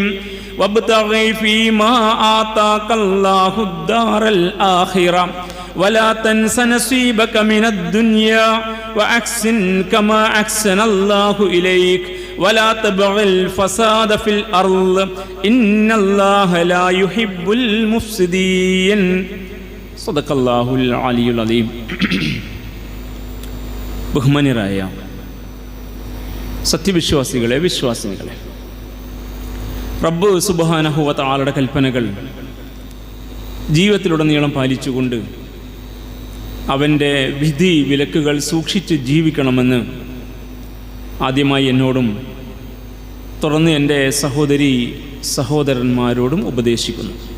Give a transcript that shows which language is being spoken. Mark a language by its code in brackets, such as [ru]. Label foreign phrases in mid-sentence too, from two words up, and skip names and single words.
[ar] وابتغ فيما آتاك الله الدار الآخرة ولا تنس نصيبك من الدنيا وأحسن كما أحسن الله إليك ولا تبغ الفساد في الأرض إن الله لا يحب المفسدين. صدق الله العلي العظيم. [ml] ബഹുമാന്യരായ സത്യവിശ്വാസികളെ, വിശ്വാസിനികളെ, റബ്ബ് [ar] سبحانه و تعالى [ml] കൽപ്പനകൾ ജീവിതത്തിലുടനീളം പാലിച്ചുകൊണ്ട് അവൻ്റെ വിധി വിലക്കുകൾ സൂക്ഷിച്ച് ജീവിക്കണമെന്ന് ആദ്യമായി എന്നോടും തുടർന്ന് എൻ്റെ സഹോദരി സഹോദരന്മാരോടും ഉപദേശിക്കുന്നു.